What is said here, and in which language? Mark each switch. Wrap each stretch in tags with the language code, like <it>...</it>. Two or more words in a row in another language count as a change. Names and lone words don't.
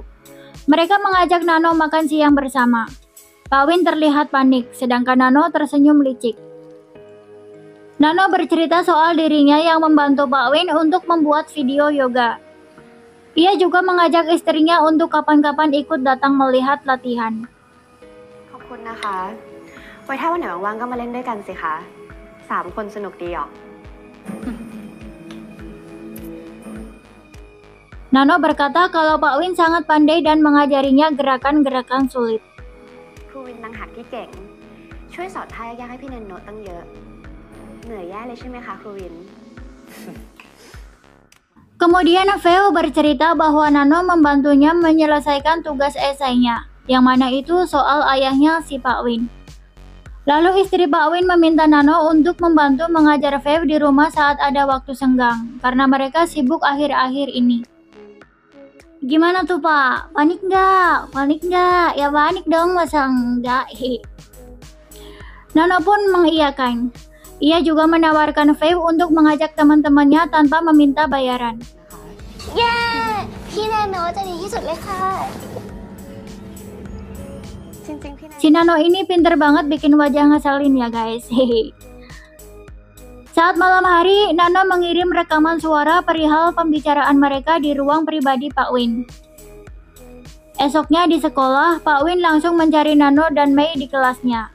<id>Mereka mengajak Nano makan siang bersama. Pak Win terlihat panik, sedangkan Nano tersenyum licik. Nano bercerita soal dirinya yang membantu Pak Win untuk membuat video yoga. Ia juga mengajak istrinya untuk kapan-kapan ikut datang melihat latihan.</id> <th>คุณนะคะ ไว้ถ้าวันไหนว่างๆก็มาเล่นด้วยกันสิคะ3 คนสนุกดีหรอก</th> <id>Nano berkata kalau Pak Win sangat pandai dan mengajarinya gerakan-gerakan sulit.</id> <th>ครูวินต่างหากที่เก่ง ช่วยสอนท่ายากๆให้พี่เนนโนตั้งเยอะ เหนื่อยแย่เลยใช่ไหมคะครูวิน</th> <id>Kemudian Veo bercerita bahwa Nano membantunya menyelesaikan tugas esainya, yang mana itu soal ayahnya si Pak Win. Lalu istri Pak Win meminta Nano untuk membantu mengajar Veo di rumah saat ada waktu senggang, karena mereka sibuk akhir-akhir ini. Gimana tuh Pak? Panik nggak? Panik nggak? Ya panik dong, masa enggak? Nano pun mengiyakan. Ia juga menawarkan Veo untuk mengajak teman-temannya tanpa meminta bayaran.</id> <th>เย้พี่แนนโนจะดีที่สุดเลยค่ะ จริงๆพี่เนน</th> <id>Si Nano ini pinter banget bikin wajah ngeselin ya guys. Hehe. Saat malam hari, Nano mengirim rekaman suara perihal pembicaraan mereka di ruang pribadi Pak Win. Esoknya di sekolah, Pak Win langsung mencari Nano dan Mei di kelasnya.</id>